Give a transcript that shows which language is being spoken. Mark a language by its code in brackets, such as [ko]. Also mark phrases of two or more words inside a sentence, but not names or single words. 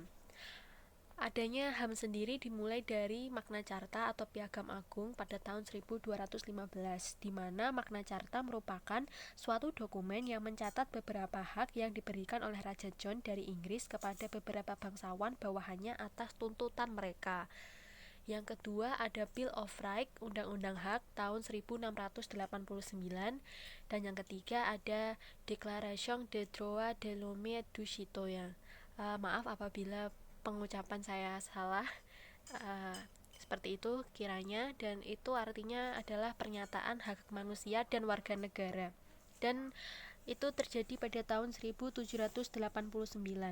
[id] Adanya HAM sendiri dimulai dari Magna Carta atau Piagam Agung pada tahun 1215, di mana Magna Carta merupakan suatu dokumen yang mencatat beberapa hak yang diberikan oleh Raja John dari Inggris kepada beberapa bangsawan bawahannya atas tuntutan mereka. Yang kedua ada Bill of Rights, Undang-Undang Hak tahun 1689, dan yang ketiga ada Declaration des droits de l'homme et du citoyen. Maaf apabila pengucapan saya salah. uh, Seperti itu kiranya, dan itu artinya adalah pernyataan hak manusia dan warga negara, dan itu terjadi pada tahun 1789.